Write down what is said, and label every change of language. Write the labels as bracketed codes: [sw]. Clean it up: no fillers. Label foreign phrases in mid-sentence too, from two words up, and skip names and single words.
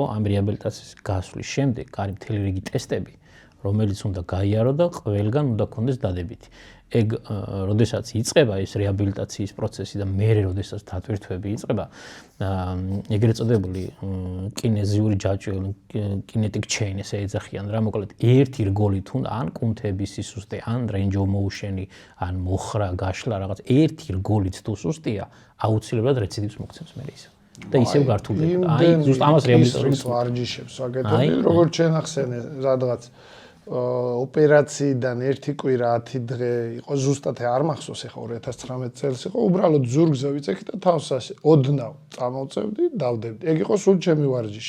[ka] ამ რეაბილიტაციის გასვლის შემდეგ არის მთელი რიგი ტესტები, რომელიც უნდა გაიარო და ყველგან უნდა კონდეს დადებითი. ეგ როდესაც იწყება ეს რეაბილიტაციის პროცესი და მერე როდესაც დატვირთვები იწყება, ეგრეთ წოდებული კინეზიური ჯაჭვი, [en] kinetic chain [ka] ესე ეძახიან რა, მოკლედ ერთი რგოლით უნდა ან კუნთების სისუსტე, ან [en] range of motion-ი, [ka] ან მოხრა, გაშლა რაღაც ერთი რგოლით თუ სუსტია, აუცილებლად რეციდივს მოგცემს მერე ისე. და ისევ გართულდება. აი ზუსტ ამას რეაბილიტაციის ვარჯიშებს ვაკეთებდი, როგორც შენ ახსენე, სადღაც ოპერაციიდან ერთი კვირა 10 დღე იყო ზუსტად არ მახსოვს ახლა 2019 წელს იყო უბრალოდ ზურგზე ვიწექი და თავს ასე ოდნავ წამოვწევდი დავდებდი ეგ იყო სულ ჩემი ვარჯიში